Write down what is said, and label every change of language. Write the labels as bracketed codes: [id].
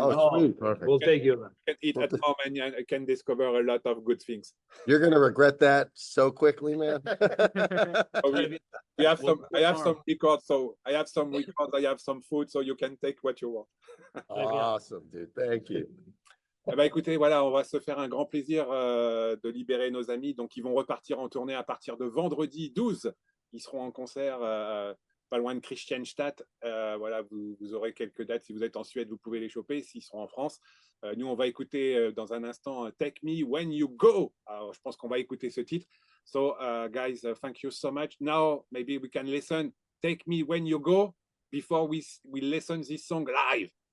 [en] Oh, Oh, sweet. Perfect. We'll take you. can eat at home and I can discover a lot of good things. You're gonna regret that so quickly, man. So we have some, I have some records, so I have some records, I have some food, so you can take what you want. Awesome, dude. Thank you. [fr] Eh ben, écoutez, voilà, on va se faire un grand plaisir de libérer nos amis. Donc, ils vont repartir en tournée à partir de vendredi 12. Ils seront en concert pas loin de Christianstadt. Voilà, vous aurez quelques dates. Si vous êtes en Suède, vous pouvez les choper. S'ils seront en France, nous, on va écouter dans un instant Take Me When You Go. Alors, je pense qu'on va écouter ce titre. [en] So, guys, thank you so much. Now, maybe we can listen Take Me When You Go before we listen this song live.